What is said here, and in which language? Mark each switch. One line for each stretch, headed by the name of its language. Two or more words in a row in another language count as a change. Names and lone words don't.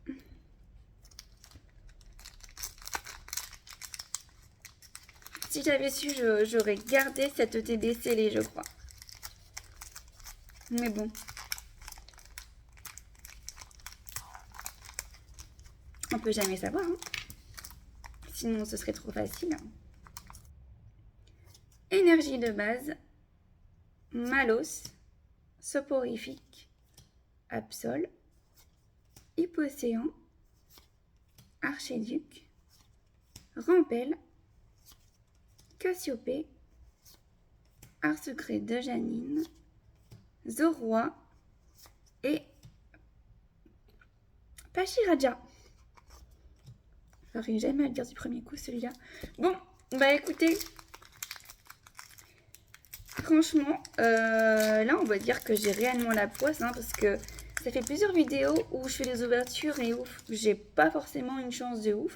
French: Si j'avais su, j'aurais gardé cette ETB scellée, je crois. Mais bon. On peut jamais savoir. Sinon, ce serait trop facile. Énergie de base. Malos. Soporifique. Absol. Hypocéan. Archiduc. Rampel. Cassiopée. Art secret de Janine. Zoroi. Et Pachiraja. J'arrive jamais à le dire du premier coup, celui-là. Bon, bah écoutez, franchement, là, on va dire que j'ai réellement la poisse, parce que ça fait plusieurs vidéos où je fais des ouvertures et ouf, j'ai pas forcément une chance de ouf.